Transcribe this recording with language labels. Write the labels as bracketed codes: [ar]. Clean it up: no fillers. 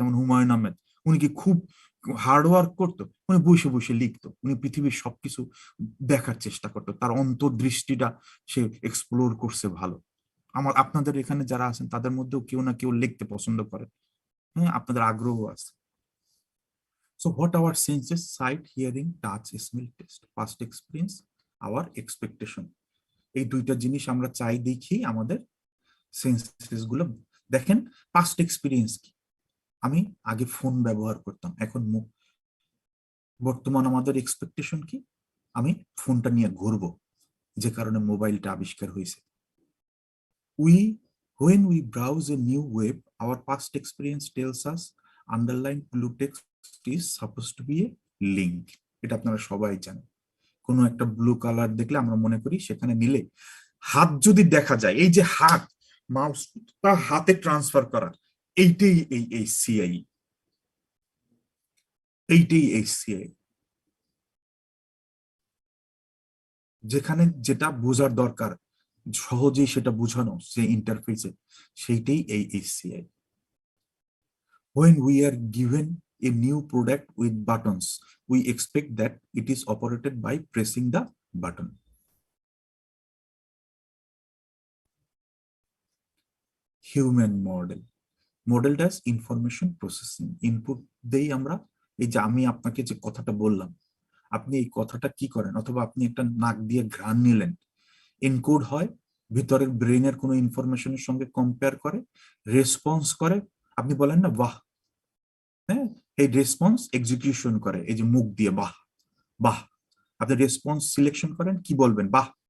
[bn] যেমন হুমায়ুন আহমেদ, উনি কি খুব হার্ড ওয়ার্ক করতো? উনি বসে বসে লিখতো, উনি পৃথিবীর সবকিছু দেখার চেষ্টা করতো, তার অন্তর্দৃষ্টিটা সে এক্সপ্লোর করছে ভালো। আপনাদের এখানে যারা আছেন তাদের মধ্যেও কেউ না কেউ লিখতে পছন্দ করে, হ্যাঁ, আপনাদের আগ্রহ আছে। [en] So what our senses, sight, hearing, touch, smell, taste, past experience, our expectation, [bn] এই দুইটা জিনিস আমরা চাই দেখি আমাদের সেন্সেস গুলো। দেখেন পাস্ট এক্সপিরিয়েন্স কি, আমি আগে ফোন ব্যবহার করতাম, এখন বর্তমান আমাদের এক্সপেকটেশন কি, আমি ফোনটা নিয়ে ঘুরবো, যে কারণে মোবাইলটা আবিষ্কার হয়েছে। [en] We when we browse a new web, our past experience tells us underlying blue text is supposed to be a link. [bn] এটা আপনারা সবাই জানেন। কোনো একটা ব্লু কালার দেখলে আমরা মনে করি সেখানে মিলে। হাত যদি দেখা যায়, এই যে হাত, মাউসটা হাতে ট্রান্সফার করা, এইটাই এই সিআই, এইটাই এই সিআই। যেখানে যেটা বোঝার দরকার সহজেই সেটা বোঝানো, যে ইন্টারফেসে, সেইটাই এই CI. [en] When we are given a new product with buttons, we expect that it is operated by pressing the button. Human model. Model does information processing. [bn] Input দেই আমরা, এই যে আমি আপনাকে যে কথাটা বললাম, আপনি এই কথাটা কি করেন, অথবা আপনি একটা নাক দিয়ে ঘ্রাণ নিলেন, এনকোড হয়, ভিতরের ব্রেনের কোনো ইনফরমেশনের সঙ্গে কম্পেয়ার করে, রেসপন্স করে, আপনি বলেন না বাহ, হ্যাঁ, এই রেসপন্স এক্সিকিউশন করে, এই যে মুখ দিয়ে বাহ বাহ, আপনি রেসপন্স সিলেকশন করেন, কি বলবেন, বাহ।